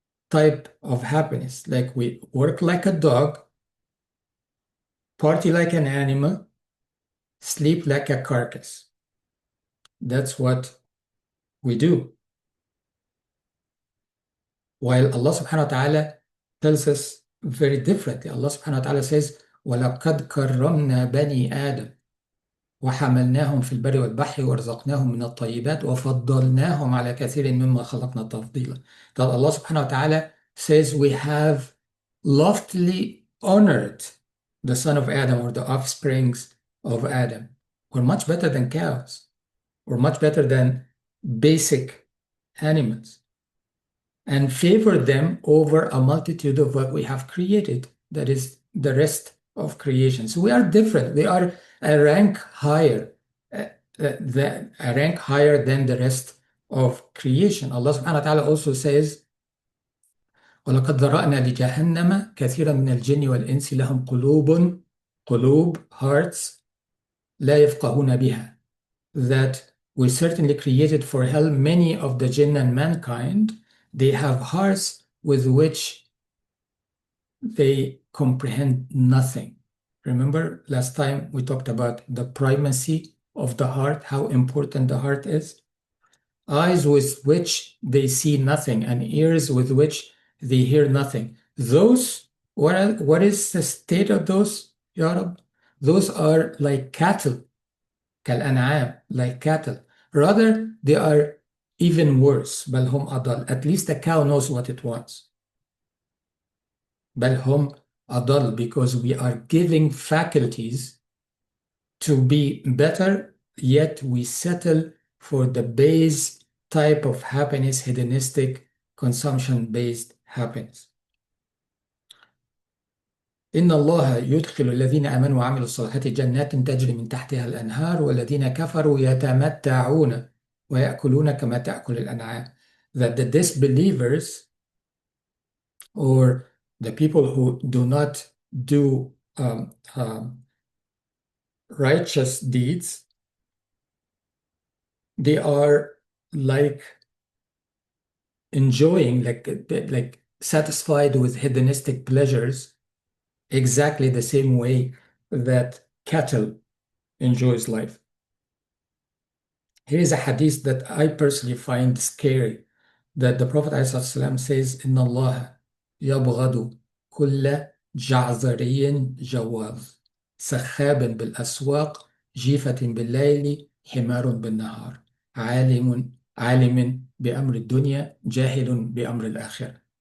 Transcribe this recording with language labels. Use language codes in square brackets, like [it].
[en] type of happiness. Like we work like a dog, party like an animal, sleep like a carcass. That's what we do. While Allah subhanahu wa ta'ala tells us very differently. Allah subhanahu wa ta'ala says, [ar] وَلَقَدْ كَرَّمْنَا بَنِي آدَمَ وحملناهم في البر والبحر ورزقناهم من الطيبات وفضلناهم على كثير مما خلقنا تفضيلا. [en] That Allah subhanahu wa ta'ala says we have loftily honored the son of Adam or the offsprings of Adam. We're much better than cows. We're much better than basic animals and favor them over a multitude of what we have created, that is the rest of creation. So we are different. We are a rank higher, a rank higher than the rest of creation. Allah subhanahu wa ta'ala also says, [ar] وَلَقَدْ ذَرَأْنَا لِجَهَنَّمَ كَثِيرًا مِنَ الْجِنِّ وَالْإِنسِ لَهُمْ قلوب, hearts, لا يفقهون بها. [en] That we certainly created for hell many of the jinn and mankind. They have hearts with which they comprehend nothing. Remember last time we talked about the primacy of the heart, how important the heart is? Eyes with which they see nothing and ears with which they hear nothing. Those, what is the state of those, Ya Rab? Those are like cattle, كالأنعام, like cattle. Rather, they are even worse. [ar] بل هم أضل. [en] At least the cow knows what it wants. [ar] بل هم أضل, [en] because we are giving faculties to be better, yet we settle for the base type of happiness, hedonistic, consumption-based happiness. [ar] إن الله يدخل الذين آمنوا وعملوا الصالحات جنات تجري من تحتها الأنهار والذين كفروا يتمتعون ويأكلون كما تأكل الأنعام. [en] That the disbelievers or the people who do not do righteous deeds, they are like enjoying, like satisfied with hedonistic pleasures, exactly the same way that cattle enjoys life. Here is a hadith that I personally find scary, that the Prophet ﷺ says, [ar] إن الله يبغض كل جعذري جواظ سخاب بالأسواق جيفة بالليل حمار بالنهار عالم بأمر الدنيا جاهل بأمر الآخرة.